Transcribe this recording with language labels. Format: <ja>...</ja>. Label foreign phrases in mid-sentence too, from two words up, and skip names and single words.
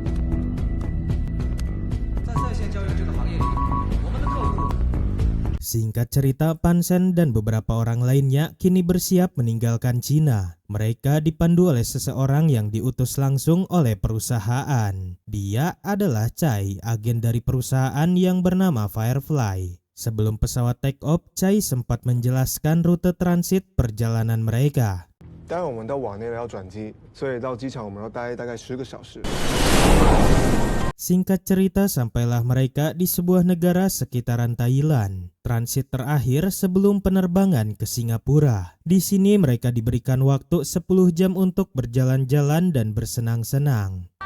<id>Singkat cerita, Pan Sen dan beberapa orang lainnya kini bersiap meninggalkan Cina. Mereka dipandu oleh seseorang yang diutus langsung oleh perusahaan. Dia adalah Chai, agen dari perusahaan yang bernama Firefly. Sebelum pesawat</id> <en>take off,</en> <id>Chai sempat menjelaskan rute transit perjalanan mereka.</id> <zh>待会我们到往内要转机，所以到机场我们要待大概10个小时。</zh> <id>Singkat cerita, sampailah mereka di sebuah negara sekitaran Thailand. Transit terakhir sebelum penerbangan ke Singapura. Di sini mereka diberikan waktu 10 jam untuk berjalan-jalan dan bersenang-senang.</id>